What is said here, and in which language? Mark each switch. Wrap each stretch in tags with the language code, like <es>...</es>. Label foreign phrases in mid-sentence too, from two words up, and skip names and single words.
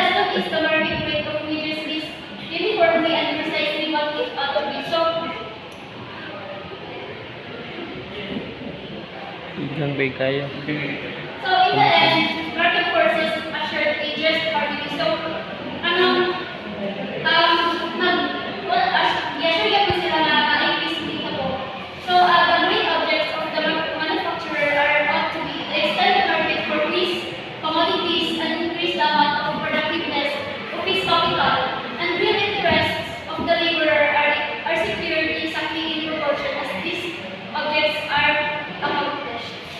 <en>is the market rate of wages is uniformly and precisely what it ought to be. Igang bay kaya. So in the end, market forces assured a just harmony. So,</en> <tl>ano, i-assure po sila na na-increase dito po.</tl> <en>So, the main objects of the manufacturer are ought to be to extend the market for these commodities and increase the amount of productiveness of his capital, and real interests of the laborer are secured exactly in proportion as these objects are accomplished.</en>